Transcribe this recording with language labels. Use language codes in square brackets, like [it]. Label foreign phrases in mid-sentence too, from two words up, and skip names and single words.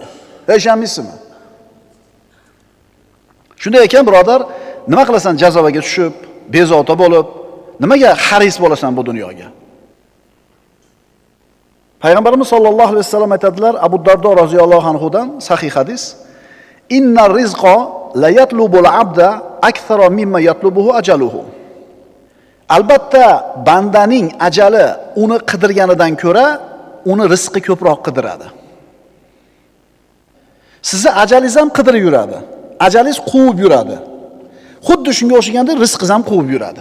[uz] Ishonmaysizmi? Shunday ekan, birodar, nima qilasan jazovaga tushib, bezovta bo'lib, nimaga haris bo'lasan bu dunyoga? Payg'ambarimiz sollallohu alayhi vasallam aytadilar, Abu Dardo roziyallohu anhudan sahih hadis: [ar] "إن الرزق لا يطلب العبد أكثر مما يطلبه أجله." [uz] Albatta, bandaning ajali uni qidirganidan ko'ra, uni rizqi ko'proq qidiradi. Sizni ajalingiz ham qidirib yuradi. Ajalingiz quvib yuradi. Xuddi shunga o'xshaganda rizqingiz ham quvib yuradi.